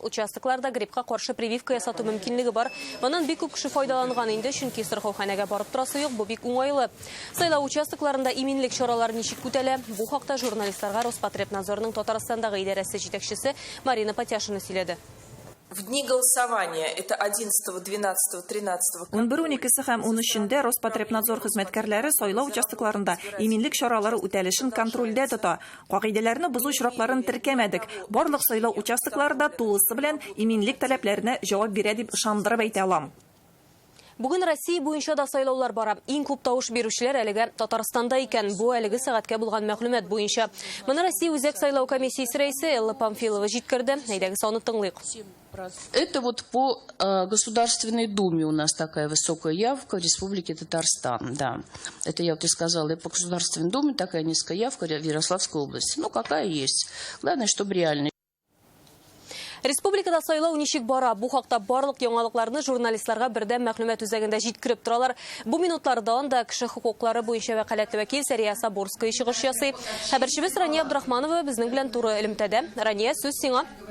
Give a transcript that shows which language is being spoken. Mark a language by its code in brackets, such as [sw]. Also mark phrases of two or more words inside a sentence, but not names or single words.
[tt] Участокларда гриппка каршы прививка ясату мөмкинлеге бар. Моннан бик күп кеше файдаланган инде, чөнки страховканәгә барып торасы юк, бу бик уңайлы. Сайлау участокларында иминлек чаралары ничек үтәлә? Бу хакта журналистларга Роспотребнадзорның Татарстандагы идарәсе җитәкчесе Марина Потяшина сөйләде. [ru] В дни голосования, это 11, 12, 13... [tt] 11-12 һәм 13-дә Роспотребнадзор хезмәткәрләре сайлау участокларында иминлек чаралары үтәлешен контрольдә тота. Кагыйдәләрне бозу очракларын теркәмәдек. Барлык сайлау участокларында тулысы белән иминлек таләпләренә җавап бирә дип ышандырып әйтә алам. Бүген Россия буенча да сайлаулар бара. Иң күп тавыш бирүчеләр әлегә Татарстанда икән. Бу әлеге сәгатькә булган мәгълүмат буенча. Моны Россия үзәк сайлау комиссиясе рәисе Элла Памфилова җиткерде. Әйдәгез аны тыңлыйк. [ru] Это вот по Государственной Думе у нас такая высокая явка в Республике Татарстан. Да. Это я вот и сказала. И по Государственной Думе такая низкая явка в Ярославской области. Ну, какая есть. Главное, чтобы реально. [tt] Республикада сайлау ничек бара? Бу хакта барлык яңалыкларны журналистларга бердәм мәгълүмат үзәгендә җиткереп торалар. Бу минутларда анда кеше хукуклары буенча вәкаләтле вәкил Сәрия Сабурская чыгыш ясый. Хәбәрчебез Рания Абдрахманова безнең белән туры элемтәдә. Рания, сүз сиңа.